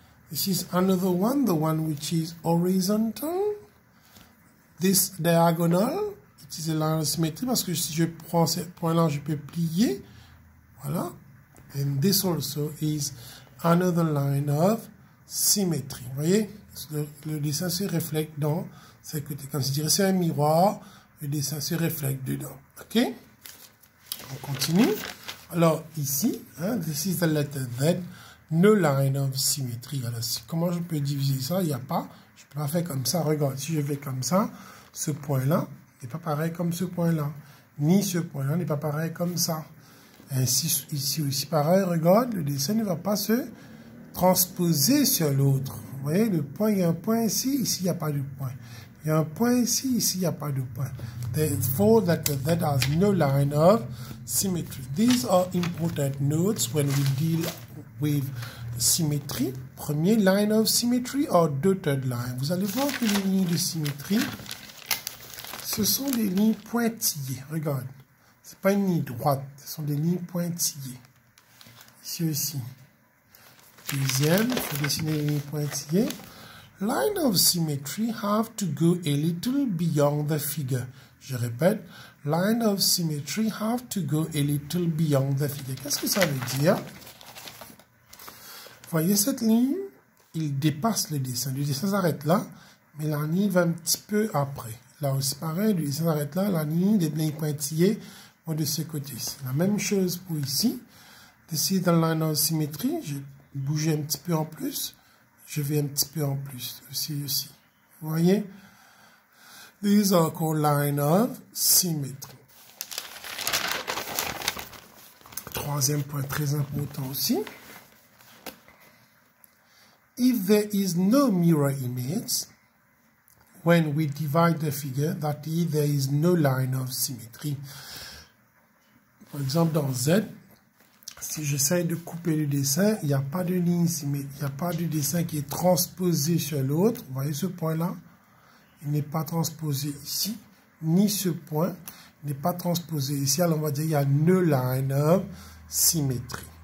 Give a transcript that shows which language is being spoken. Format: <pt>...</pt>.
<en>This is another one, the one which is horizontal. This diagonal, it is a line of symmetry</en> <fr>parce que si je prends ce point-là, je peux plier. Voilà.</fr> <en>And this also is another line of symmetry.</en> <fr>Vous voyez, le dessin se reflète dans ces côtés. Comme si je dirais c'est un miroir, le dessin se reflète dedans. Ok? On continue.</fr> <en>Alors ici, hein, this is the letter Z, no line of symmetry.</en> <fr>Alors comment je peux diviser ça? Il n'y a pas. Je peux pas faire comme ça. Regarde, si je fais comme ça, ce point-là n'est pas pareil comme ce point-là. Ni ce point-là n'est pas pareil comme ça. Ainsi, ici aussi pareil, regarde, le dessin ne va pas se transposer sur l'autre. Vous voyez, le point, il y a un point ici, ici il n'y a pas de point. Il y a un point ici, ici il n'y a pas de point.</fr> <en>Therefore, that has no line of symmetry. These are important notes when we deal with symmetry. Premier, line of symmetry or dotted line.</en> <fr>Vous allez voir que les lignes de symétrie, ce sont des lignes pointillées. Regarde. C'est pas une ligne droite, ce sont des lignes pointillées. Ici aussi. Deuxième, il faut dessiner les lignes pointillées.</fr> <en>Line of symmetry have to go a little beyond the figure.</en> <fr>Je répète,</fr> <en>line of symmetry have to go a little beyond the figure.</en> <fr>Qu'est-ce que ça veut dire? Voyez cette ligne? Il dépasse le dessin. Le dessin s'arrête là, mais la ligne va un petit peu après. Là aussi pareil, le dessin s'arrête là, la ligne des lignes pointillées de ce côté. C'est la même chose pour ici.</fr> <en>This is the line of symmetry.</en> <fr>Je bouge un petit peu en plus. Je vais un petit peu en plus. Aussi. Vous voyez?</fr> <en>These are called line of symmetry.</en> <fr>Troisième point très important aussi.</fr> <en>If there is no mirror image, when we divide the figure, that is, there is no line of symmetry.</en> <fr>Par exemple, dans Z, si j'essaie de couper le dessin, il n'y a pas de ligne symétrique, il n'y a pas de dessin qui est transposé sur l'autre. Vous voyez ce point-là? Il n'est pas transposé ici, ni ce point n'est pas transposé ici. Alors, on va dire qu'il y a</fr> <en>no line of symmetry.</en>